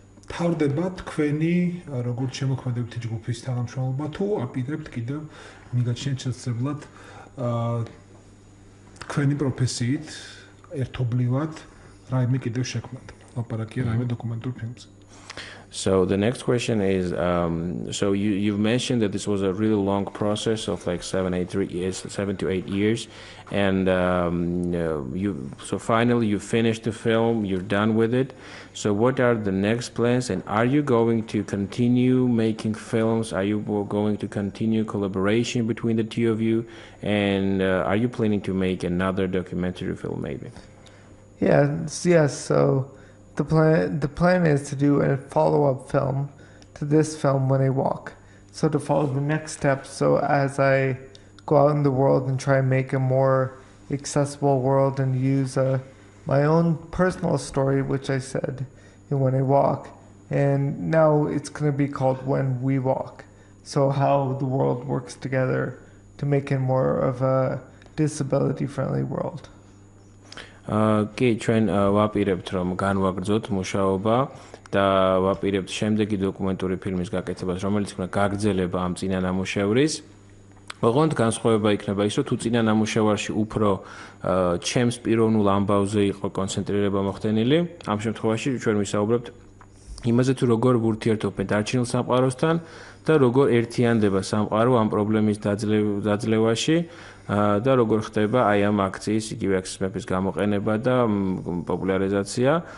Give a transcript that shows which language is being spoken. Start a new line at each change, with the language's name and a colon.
Georgian: თავდება თქვენი როგორც შემოქმედებითი ჯგუფის თანამშრომლობა თუ აპირებთ კიდევ მიგაჩნიეთ შესაძლებლად თქვენი პროფესიით ერთობლივად რაიმე კიდევ შექმნათ. ლაპარაკია რაიმე დოკუმენტურ ფილმზე.
English: So the next question is, so you've mentioned that this was a really long process of like 7 to 8 years, and so finally you finished the film, you're done with it. So what are the next plans, and are you going to continue making films? Are you going to continue collaboration between the two of you, and are you planning to make another documentary film maybe? Yes. So the plan is to do a follow-up film to this film, When I Walk. So to follow the next steps. So as I go out in the world and try and make a more accessible world and use my own personal story, which I said in When I Walk, and now it's going to be called When We Walk. So how the world works together to make it more of a disability-friendly world.
Georgian: კი, ჩვენ ვაპირებთ რომ განვაგრძოთ მუშაობა და ვაპირებთ შემდეგი დოკუმენტური ფილმის გაკეთებას, რომელიც იქნება გაგრძელება ამ წინა ნამუშევრის. ოღონდ განსხვავება იქნება ის, რომ თუ წინა ნამუშევარში უფრო ჩემს პიროვნულ ამბავზე იყო კონცენტრირება მოხდენილი, ამ შემთხვევაში ჩვენ ვისაუბრებთ იმაზე, თუ როგორ ვურთიერთობენ დარჩენილ სამყაროსთან და როგორ ერთიანდება სამყარო ამ პრობლემის დაძლევაში და როგორ ხდება აი ამ აქციის, იგივე აქციის მეფის გამოყენება და პოპულარიზაცია.